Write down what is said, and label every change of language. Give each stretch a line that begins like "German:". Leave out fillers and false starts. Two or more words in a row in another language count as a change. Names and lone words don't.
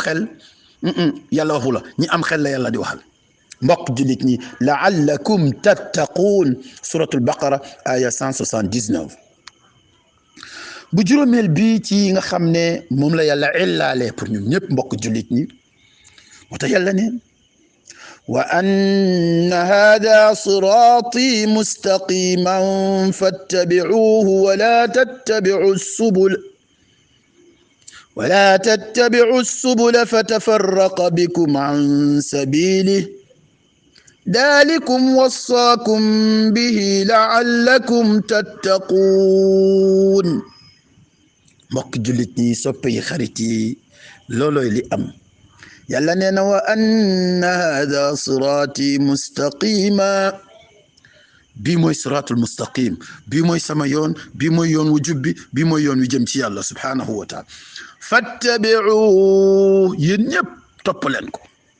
Wolof: xel yàlla waxu la ñi am xel la yàlla di waxal mbokk jullit ñi
Arabic: لعلكم تتقون سورة البقرة
Wolof: aya 179 bu juróomeel bi ci nga xam ne moom la yàlla illaale pour ñun ñëpp mbokk jullit ñi moo tax yàlla ne
Arabic: وأن هذا صراطي مستقيما فاتبعوه ولا تتبعوا السبل فتفرق بكم عن سبيله ذلكم وصاكم به لعلكم تتقون
Wolof: mbokk jullit ñi soppe yi xarit yi loolooy li am yàlla nee na
Arabic: وأن هذا صراطي مستقيما
Wolof: bii mooy
Arabic: الصراط المستقيم
Wolof: bii mooy sama yoon bii mooy yoon wu jub bi bii mooy yoon wi jëm ci yàlla
Arabic: سبحانه وتعالى
Wolof: fattabi'u yéen ñëpp topp leen ko